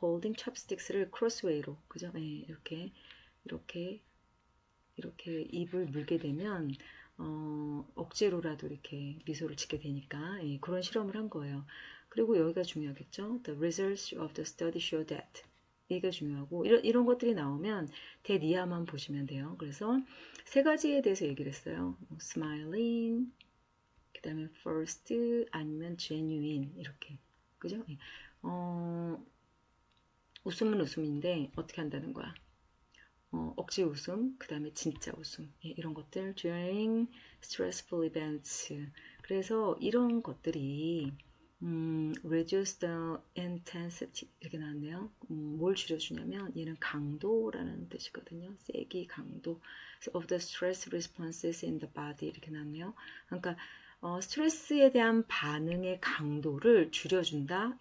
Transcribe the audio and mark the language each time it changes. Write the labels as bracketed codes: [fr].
[en] holding chopsticks [ko] 를 crossway로, 그죠? 네, 이렇게, 이렇게 입을 물게 되면, 억지로라도 이렇게 미소를 짓게 되니까, 예, 그런 실험을 한 거예요. 그리고 여기가 중요하겠죠? [en] The results of the study show that. [ko] 이게 중요하고, 이런 것들이 나오면 대니아만 보시면 돼요. 그래서 세 가지에 대해서 얘기를 했어요. smiling, 그 다음에 first 아니면 genuine 이렇게 그죠? 웃음은 웃음인데 어떻게 한다는 거야? 억지 웃음, 그 다음에 진짜 웃음, 예, 이런 것들 [en] during stressful events. [ko] 그래서 이런 것들이 [en] reduce the intensity [ko] 이렇게 나왔네요. 뭘 줄여주냐면 얘는 강도라는 뜻이거든요. 세기, 강도 [en] of the stress responses in the body [ko] 이렇게 나왔네요. 그러니까 스트레스에 대한 반응의 강도를 줄여준다.